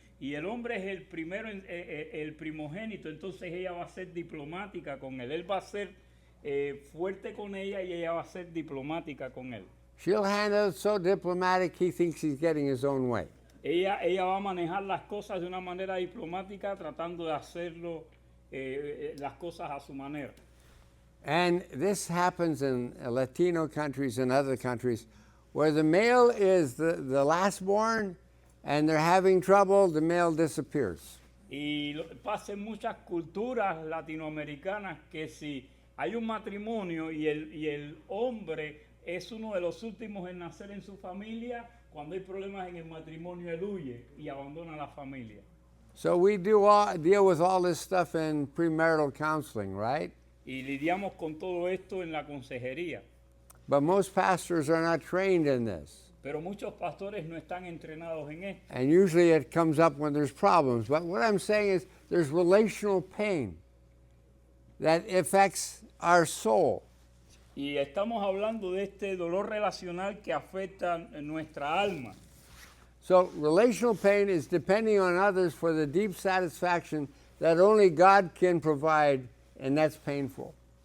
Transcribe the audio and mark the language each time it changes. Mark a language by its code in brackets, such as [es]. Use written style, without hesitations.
[es] Y el hombre es el primero, el primogénito, entonces ella va a ser diplomática con él. Él va a ser fuerte con ella y ella va a ser diplomática con él. [en] She'll handle it so diplomatic he thinks he's getting his own way. [es] Ella va a manejar las cosas de una manera diplomática, tratando de hacerlo las cosas a su manera. [en] And this happens in Latino countries and other countries where the male is the last born and they're having trouble, the male disappears. [es] Y pasa en muchas culturas latinoamericanas que si hay un matrimonio y el hombre es uno de los últimos en nacer en su familia, cuando hay problemas en el matrimonio él huye y abandona la familia. [en] So we deal with all this stuff in premarital counseling, right? [es] Y lidiamos con todo esto en la consejería. [en] But most pastors are not trained in this. [es] Pero muchos pastores no están entrenados en esto. [en] And usually it comes up when there's problems. But what I'm saying is there's relational pain that affects our soul. [es] Y estamos hablando de este dolor relacional que afecta nuestra alma. [en] So relational pain is depending on others for the deep satisfaction that only God can provide, and that's painful.